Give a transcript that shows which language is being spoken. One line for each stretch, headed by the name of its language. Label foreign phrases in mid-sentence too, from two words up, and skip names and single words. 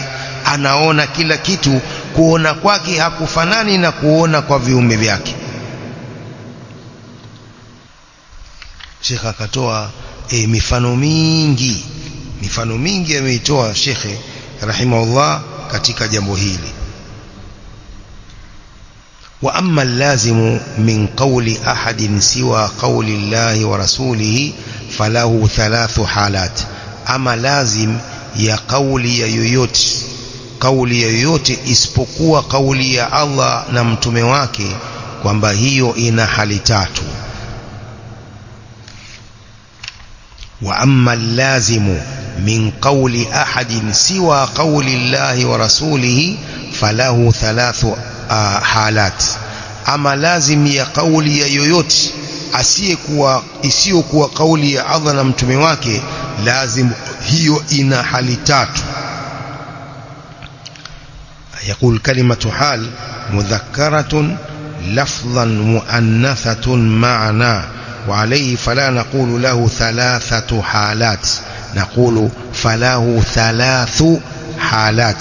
Swahili: Anaona kila kitu, kuona kwake hakufanani na kuona kwa viumbe vyake. Sheikh akatoa mifano mingi ameitoa Sheikh rahimahullah katika jambo hili.
Arabic: وأما لازم قول أحد سوى قول الله ورسوله فله ثلاث حالات,
Swahili: ama lazim ya kauli ya yoyote isipokuwa kauli ya Allah na mtume wake, kwamba hiyo ina hali tatu.
Arabic: وأما لازم قول أحد سوى قول الله ورسوله فله ثلاث حالات,
Swahili: ama lazim ya kauli ya yoyote isiyokuwa kauli ya Allah na mtume wake, lazim hiyo ina hali tatu.
Arabic: يقول كلمة حال مذكرة لفظا مؤنثة معنى، وعليه فلا نقول له ثلاثة حالات، نقول فله ثلاث حالات.